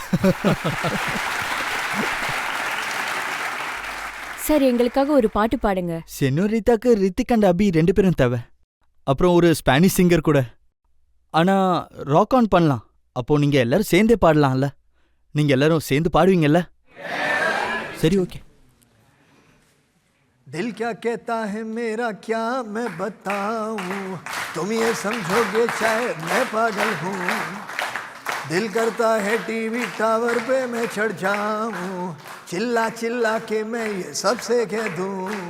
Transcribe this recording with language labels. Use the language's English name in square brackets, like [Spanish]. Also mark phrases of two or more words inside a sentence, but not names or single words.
[Tamil] சார், எங்களுக்காக ஒரு பாட்டு பாடுங்க. செனோரிட்டாக்கு ரித்திக் அண்ட் அபி 2 பேரும் தேவை. அப்புறம் ஒரு [English] Spanish singer [Tamil] கூட. ஆனால் ராக் ஆன் பண்ணலாம். அப்போ நீங்கள் எல்லாரும் சேர்ந்தே பாடலாம்ல? நீங்கள் எல்லாரும் சேர்ந்து பாடுவீங்கல்ல? சரி, ஓகே. [Hindi] दिल क्या कहता है मेरा क्या मैं बताऊं, तुम ये समझोगे शायद मैं पागल हूँ. दिल करता है टीवी टावर पे मैं चढ़ जाऊं, चिल्ला चिल्ला के मैं ये सबसे कह दूं.